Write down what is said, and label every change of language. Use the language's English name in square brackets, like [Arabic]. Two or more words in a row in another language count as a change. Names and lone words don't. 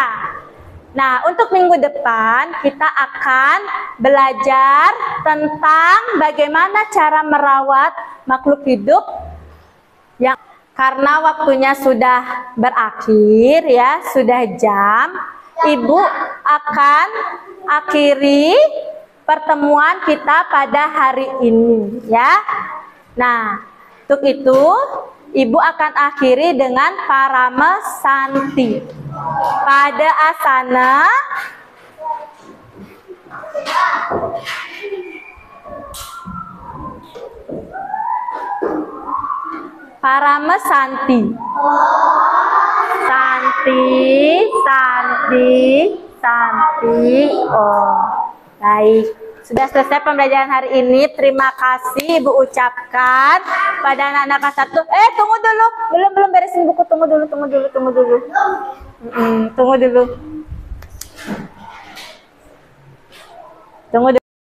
[Indonesian] Nah, untuk minggu depan kita akan belajar tentang bagaimana cara merawat makhluk hidup yang karena waktunya sudah berakhir ya, sudah jam. Ibu akan akhiri pertemuan kita pada hari ini ya. Nah, untuk itu Ibu akan akhiri dengan Paramesanti. Pada asana Paramesanti. Santi. Oh, baik. Sudah selesai pembelajaran hari ini. Terima kasih Ibu ucapkan pada anak-anak kelas 1. Tunggu dulu. Belum beresin buku. Tunggu dulu. Tunggu dulu.